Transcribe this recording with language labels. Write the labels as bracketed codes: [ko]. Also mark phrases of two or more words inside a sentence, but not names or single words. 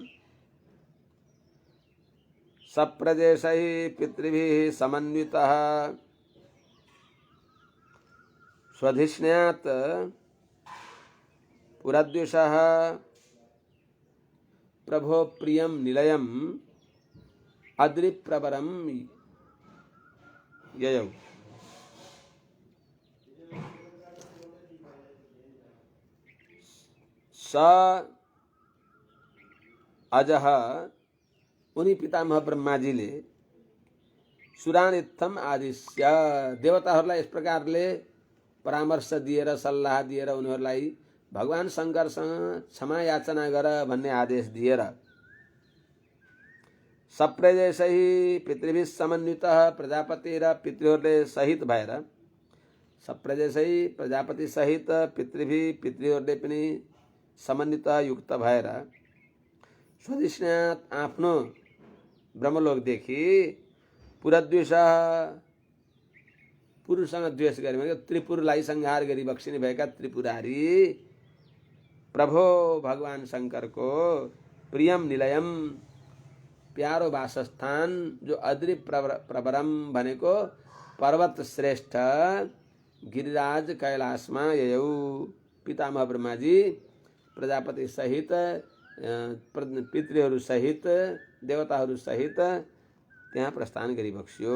[sa] सप्रजेशैः पितृभिः समन्वितः स्वधिष्ण्यात् पुरद्विषः प्रभो प्रियं निलयम् अद्रिप्रवरं ययौ। स अजः [ne] उनी पितामह ब्रह्माजीले [sa] सुरान इत्थम आदिश्य [ne] देवताहरूलाई यस प्रकारले परामर्श दिएर सल्लाह दिएर उनीहरूलाई भगवान शङ्करसँग क्षमा याचना गर भन्ने आदेश दिएर [sa] सप्रजेशै पितृभिः समन्वितः [ne] प्रजापति र पितृहरूले सहित भएर सप्रजेशै प्रजापति सहित पितृभिः पितृहरूले पनि समन्वित युक्त भएर स्वधिष्ण्यात् आफ्नो ब्रह्मलोकदेखि पुरद्वेष पुरुषसँग द्वेष गरे भने त्रिपुरलाई संहार गरी बक्सिने भएका त्रिपुरारी प्रभो भगवान शङ्करको [sa] प्रियम निलयम [ne] प्यारो वासस्थान जो [sa] अद्रि प्रवरम [ne] भनेको पर्वत श्रेष्ठ गिरिराज कैलाशमा ययौ। पितामह ब्रह्माजी प्रजापति सहित पितृहरू सहित देवताहरू सहित त्यहाँ प्रस्थान गरी बक्सियो।